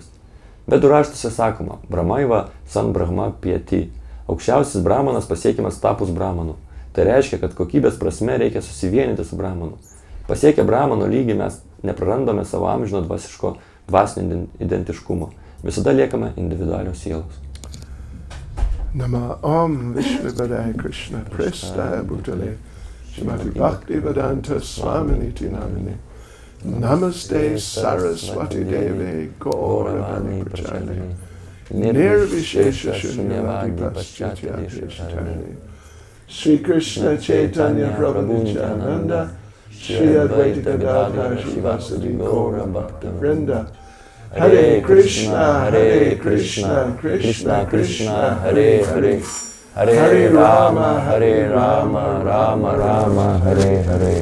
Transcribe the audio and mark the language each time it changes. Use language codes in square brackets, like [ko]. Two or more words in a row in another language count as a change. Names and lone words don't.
[lt] Vedų raštuose sakoma, [sa] ब्रह्मैव सन् ब्रह्म अप्येति. [lt] Aukščiausias brahmanas pasiekiamas tapus brahmanu. Tai reiškia, kad kokybės prasme reikia susivienyti su brahmanu. Pasiekę brahmano lygį mes neprarandame savo amžino dvasinio identiškumo. Visada liekame individualios sielos. [sa] नम ॐ विष्णुपादाय कृष्ण प्रेष्ठाय भूतले श्रीमते भक्तिवेदान्त स्वामिनिति नामिने नमस्ते सारस्वते देवे गौरवाणी प्रचारिणे निर्विशेष शून्यवादि पाश्चात्य देशतारिणे श्री कृष्ण चैतन्य प्रभु नित्यानन्द श्री अद्वैत गदाधर श्रीवासादि गौर भक्त वृन्द हरे कृष्ण, कृष्ण कृष्ण, हरे हरे, हरे राम, राम राम, हरे हरे.